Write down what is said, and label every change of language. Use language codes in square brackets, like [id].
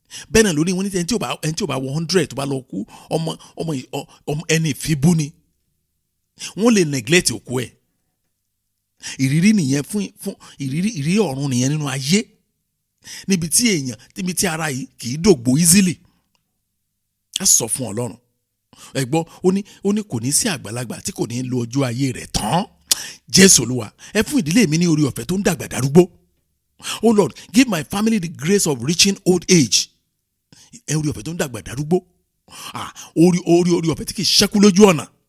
[yo] Bẹ́ẹ̀ náà lórí wọn ní ẹni tí ò bá wọ 100 tó bá lọ kú ọmọ ẹni ìfibú ni. Wọ́n lè neglect òkú ẹ̀. Ìrírí nìyẹn fún ìrírí ọ̀run nìyẹn nínú ayé, níbi tí ara yìí kì í dògbò easily. A sọ fún Ọlọ́run ẹ gbọ́, ó ní kò ní sí àgbàlagbà tí kò ní lo ọjọ́ ayé rẹ̀ tán. Jésù Olúwa ẹ fún ìdílé mi ní orí ọ̀fẹ́ tó ń dàgbà darúgbó. [en] Oh Lord, give my family the grace of reaching old age. [yo] Ẹ orí ọ̀fẹ́ tó ń dàgbà darúgbó. Orí ọ̀fẹ́ tí kì í ṣẹ́kù lójú ọ̀nà.